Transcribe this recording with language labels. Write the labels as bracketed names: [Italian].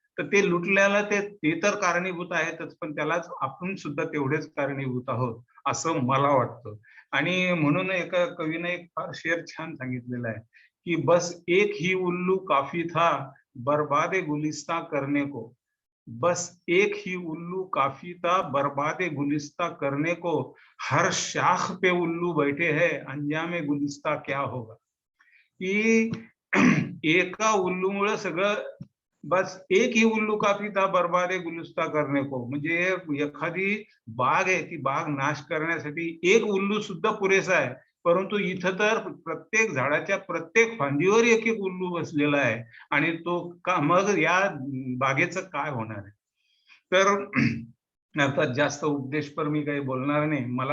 [Marathi] तर ते लुटल्याला ते तर कारणीभूत आहेतच, पण त्यालाच आपण सुद्धा तेवढेच कारणीभूत आहोत असं मला वाटतं. आणि म्हणून एका कवीने एक फार शेर छान सांगितलेला आहे कि [Hindi] बस एक ही उल्लू काफी था बर्बादे गुलिस्ता करने को. बस एक ही उल्लू काफी था बर्बादे गुलिस्ता करने को. हर शाख पे उल्लू बैठे हैं अंजामे गुलिस्ता क्या होगा. [Marathi] की एका उल्लूमुळे सगळं, [Hindi] बस एक ही उल्लू काफी था बर्बादे गुलिस्ता करने को. [Marathi] म्हणजे एखादी बाग आहे ती बाग नाश करण्यासाठी एक उल्लू सुद्धा पुरेसा आहे. परंतु इथं तर प्रत्येक झाडाच्या प्रत्येक फांदीवर एक एक उल्लू बसलेला आहे आणि तो का मग या बागेचं काय होणार आहे. तर अर्थात जास्त उपदेशपर मी काही बोलणार नाही.